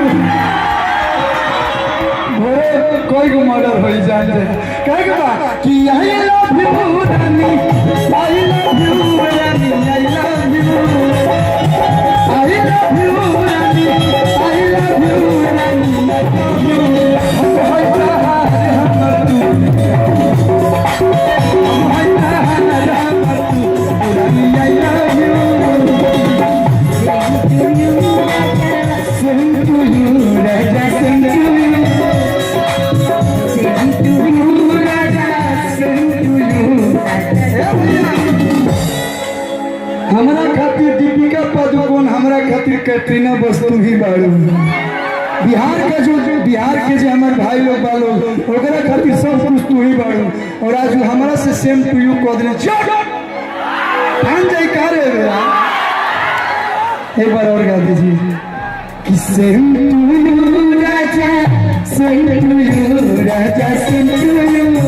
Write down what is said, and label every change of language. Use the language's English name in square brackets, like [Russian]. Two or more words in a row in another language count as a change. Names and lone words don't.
[Bhojpuri] कोई को मर्डर हो जाए कहे कि [English] I love you Rani I love you Rani I love you I love you Rani I love you Rani [Bhojpuri] हम है ताहार हमर तू हम है ताहार हमर तू रानी [English] I love you same to you Raja same to you [Bhojpuri] हमारा खातिर दीपिका पादुकोण हमारा खातिर कैटरीना बस तू ही बारू। बिहार का जो बिहार के जो हमारे भाई लोग बालो ओकरा खातिर सब कुछ तू ही बारू। और आज हमारा से [English] same to you [Bhojpuri] कह देने ठान जाए कह रहे एक बार और गा दीजिए कि [English] same to you Raja same to you Raja same to you